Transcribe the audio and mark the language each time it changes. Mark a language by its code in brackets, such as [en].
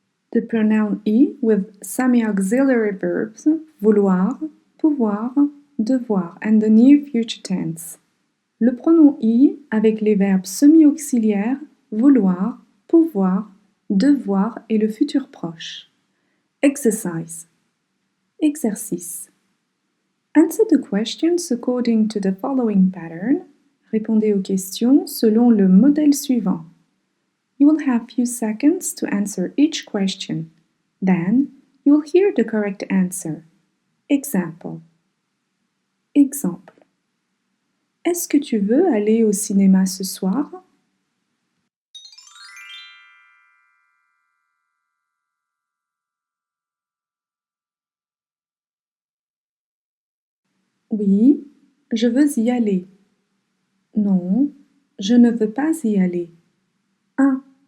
[en] The pronoun I with semi-auxiliary verbs vouloir, pouvoir, devoir and the near future tense. [fr] Le pronom I avec les verbes semi-auxiliaires vouloir, pouvoir, devoir et le futur proche. [en] Exercise. Exercice. Answer the questions according to the following pattern. [fr] Répondez aux questions selon le modèle suivant. [en] You will have few seconds to answer each question. Then, you will hear the correct answer. Example. Exemple. [fr] Est-ce que tu veux aller au cinéma ce soir? Oui, je veux y aller. Non, je ne veux pas y aller. 1.